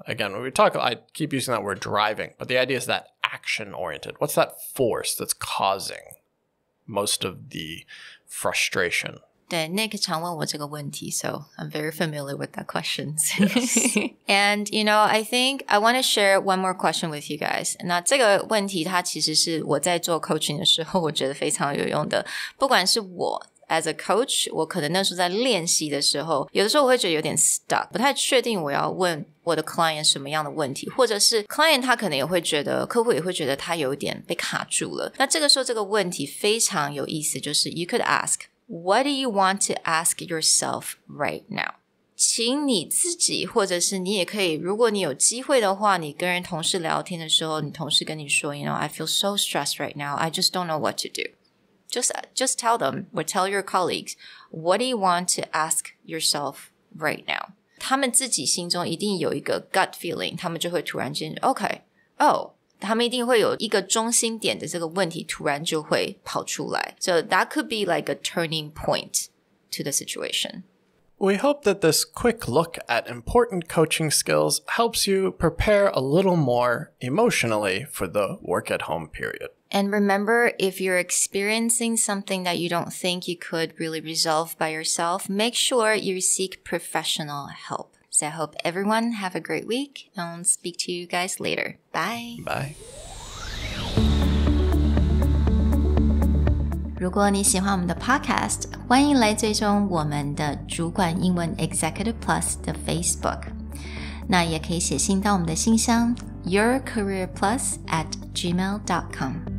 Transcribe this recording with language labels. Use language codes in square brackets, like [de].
[en] Again, when we talk, I keep using that word driving, but the idea is that action-oriented. What's that force that's causing most of the frustration? [zh] 对 Nick 常问我这个问题 [en] so I'm very familiar with that question. Yes. And, I think I want to share one more question with you guys. [zh] 那这个问题它其实是我在做 coaching 的时候我觉得非常有用的，不管是我 [en] As a coach, [zh] 我可能那时候在练习的时候，有的时候我会觉得有点 stuck， 不太确定我要问我的 client 什么样的问题，或者是 client 他可能也会觉得，客户也会觉得他有点被卡住了。那这个时候这个问题非常有意思，就是 [en] you could ask, what do you want to ask yourself right now? [zh] 请你自己，或者是你也可以，如果你有机会的话，你跟人同事聊天的时候，你同事跟你说 [en] I feel so stressed right now, I just don't know what to do.Just tell them or tell your colleagues, what do you want to ask yourself right now? [zh] 他们自己心中一定有一个 gut feeling, 他们就会突然间 OK, 他们一定会有一个中心点的这个问题突然就会跑出来. [en] So that could be like a turning point to the situation. We hope that this quick look at important coaching skills helps you prepare a little more emotionally for the work at home period. And remember, if you're experiencing something that you don't think you could really resolve by yourself, make sure you seek professional help. So I hope everyone have a great week and speak to you guys later. Bye. Bye. [zh] 如果你喜欢我们的 podcast, 欢迎来追踪我们的主管英文 Executive Plus 的 Facebook. 那也可以写信到我们的信箱yourcareerplus@gmail.com